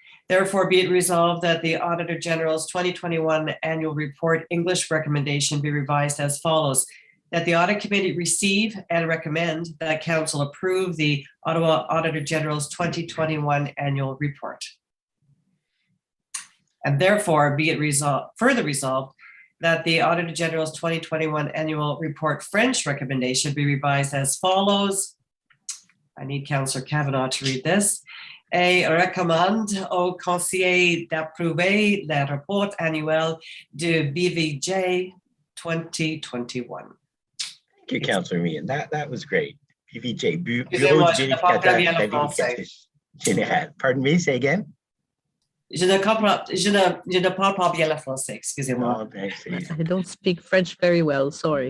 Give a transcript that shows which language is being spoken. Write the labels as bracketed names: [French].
[English] Therefore, be it resolved that the Auditor General's 2021 annual report English recommendation be revised as follows: that the Audit Committee receive and recommend that council approve the Ottawa Auditor General's 2021 annual report. And therefore, be it further resolved that the Auditor General's 2021 annual report French recommendation be revised as follows. I need Councillor Kavanagh to read this. [French] Et recommande au Conseil d'approuver le rapport annuel de BVJ 2021. [English] Thank you, Councillor Meehan. That was great. BVJ, Bureau de Vérification Générale. Pardon me, say again? [French] Je ne parle pas bien le français, excusez-moi. [English] Oh, thanks. I don't speak French very well, sorry.